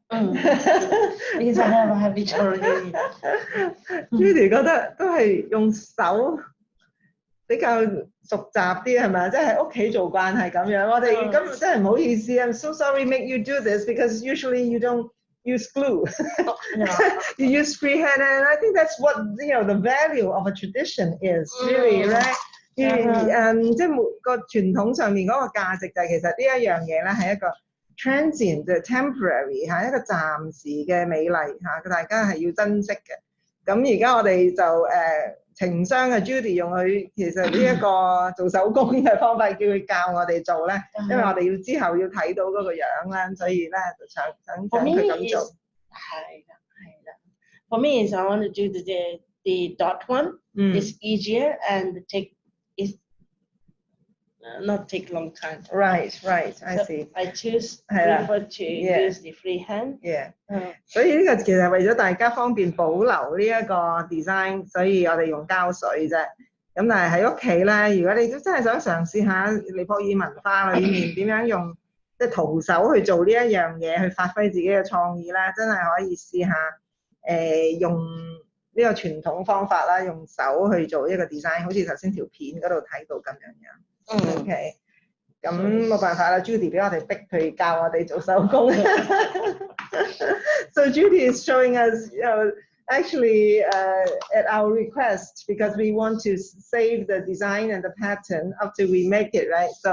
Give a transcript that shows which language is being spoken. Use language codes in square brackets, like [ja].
[en] Because I have a habit already. [yue] Judy 覺得都係用手比較熟習啲係咪？即係喺屋企做慣係咁樣。我哋咁真係唔好意思 [en] ，I'm so sorry make you do this because usually you don't use glue. You use freehand, and I think that's what the value of a tradition is really, right? [yue] 即係每個傳統上面嗰個價值就係其實呢一樣嘢咧係一個 transient 嘅 temporary 嚇，一個暫時嘅美麗嚇，大家係要珍惜嘅。咁而家我哋就情商嘅 Judy 用佢其實呢一個做手工嘅方法，叫佢教我哋做咧，因為我哋要之後要睇到嗰個樣啦，所以咧就想佢咁做。係啦。 [en] For me is I want to do the dot one. It's easier and not take long time. Right. I see. I prefer to use the freehand. Yeah. [yue] 所以呢個其實為咗大家方便保留呢一個 design， 所以我哋用膠水啫。咁但係喺屋企咧，如果你都真係想嘗試下尼泊爾文化裏面點樣用即係徒手去做呢一樣嘢，去發揮自己嘅創意咧，真係可以試下用呢個傳統方法啦，用手去做一個 design， 好似頭先條片嗰度睇到咁樣。 OK， 咁冇辦法啦 ，Judy 俾我哋逼佢教我哋做手工。 [en] So Judy is showing us, actually at our request because we want to save the design and the pattern up till we make it, right?